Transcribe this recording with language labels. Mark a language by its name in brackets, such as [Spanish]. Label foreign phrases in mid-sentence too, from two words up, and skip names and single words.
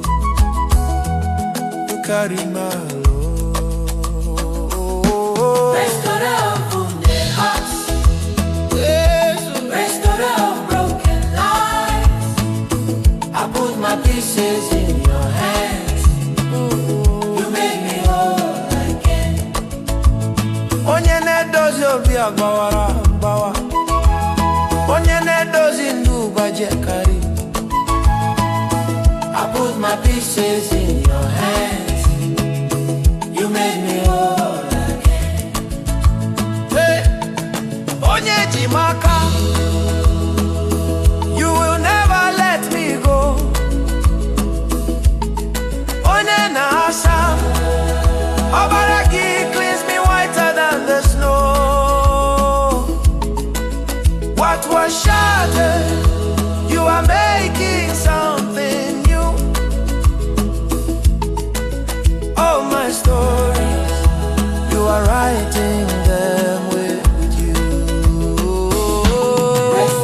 [English] You carried my load. Restorative wounded hearts, Yes. restorative broken lives. I put my pieces in your hands. You made me whole again. [Igbo] Onye na-edozi obi agbawara agbawa, onye na-edozi ndụ gbajie kari. [English] I put my pieces in your hands. You made me whole again. [Igbo] Hey, onye ji m aka, [English] you will never let me go. [Igbo] Onye na-asa, ọbara gị [English] cleans me whiter than the snow. What was shattered, you are making something new. Oh, my stories, you are writing them with you.